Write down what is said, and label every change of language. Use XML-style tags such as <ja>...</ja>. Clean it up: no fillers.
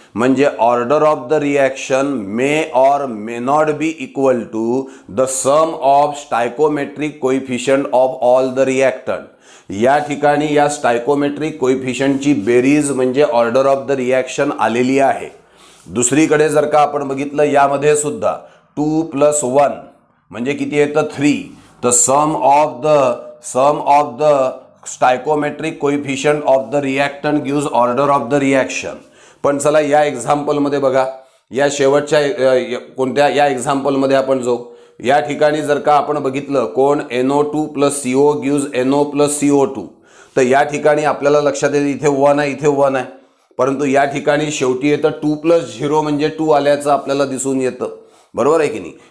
<en>म्हणजे order of the reaction may or may not be equal to the sum of stoichiometric coefficient of all the reactant.</en> <mr>या ठिकाणी या स्टायकोमेट्रिक कोइफिशियंटची बेरीज म्हणजे order of the reaction आलेली आहे. दुसरीकडे जर का आपण बघितलं यामध्ये सुद्धा 2 + 1 म्हणजे किती येतं 3.</mr> <en>The sum of the stoichiometric coefficient of the reactant gives order of the reaction.</en> <mr>पण चला या एक्झाम्पलमध्ये बघा, या शेवटच्या कोणत्या या एक्झाम्पलमध्ये आपण जाऊ. या ठिकाणी जर का आपण बघितलं कोण NO2 + CO gives NO + CO2, तर या ठिकाणी आपल्याला लक्षात येते इथे 1 आहे, इथे 1 आहे. परंतु या ठिकाणी शेवटी येतं 2 + 0 म्हणजे 2 आल्याचं आपल्याला दिसून येतं. बरोबर आहे की नाही.</mr>